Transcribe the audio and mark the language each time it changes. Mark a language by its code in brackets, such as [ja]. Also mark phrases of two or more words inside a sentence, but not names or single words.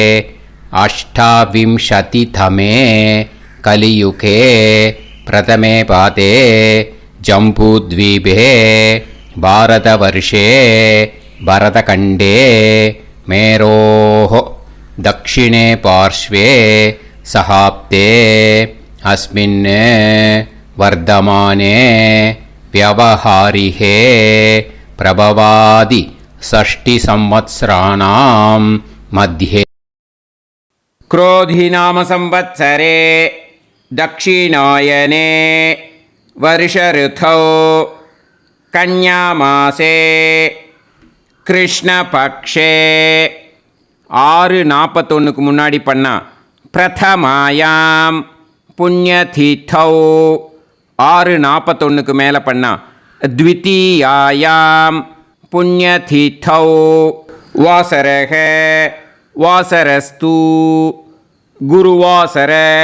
[sa] अष्टाविंशतितमे कलियुगे प्रथमे पादे जम्बूद्वीपे भारतवर्षे भरतखण्डे मेरोः दक्षिणे पार्श्वे शकाब्दे अस्मिन् वर्तमाने व्यावहारिके प्रभवादि षष्टि संवत्सराणां मध्ये. क्रोधी नाम संवत्सरे दक्षिणायने वर्षऋतौ कन्यामासे कृष्णपक्षे 6:41 [ta] முன்னாடி பண்ணா [sa] प्रथमायां पुण्यतिथौ 6:41 [ta] மேலே பண்ணா [sa] द्वितीयायां पुण्यतिथौ वासरः वासरस्तु गुरुवासर